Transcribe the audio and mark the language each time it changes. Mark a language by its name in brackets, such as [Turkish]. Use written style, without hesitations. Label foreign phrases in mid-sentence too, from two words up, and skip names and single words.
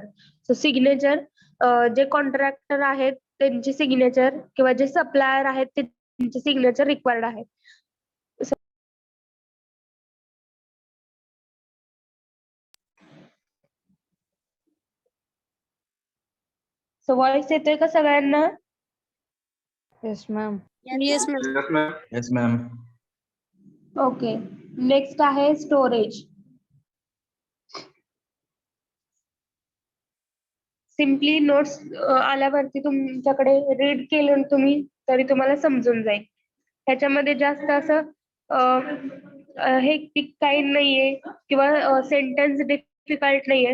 [English] so signature [Marathi] जे कॉन्ट्रॅक्टर आहेत त्यांची सिग्नेचर किंवा जे सप्लायर आहेत त्यांची [English] signature required [Marathi] आहे. [English] so voice [Marathi] येतोय का सगळ्यांना? [English] Yes, ma'am. Yes, ma'am. Yes, ma'am. Okay. Next [Marathi] आहे स्टोरेज. [English] simply notes [Marathi] आल्यावरती तुमच्याकडे रीड केलं तुम्ही तरी तुम्हाला समजून जाईल. ह्याच्यामध्ये जास्त असं हेक्टिक काही नाहीये किंवा [English] sentence difficult [Marathi] नाहीये.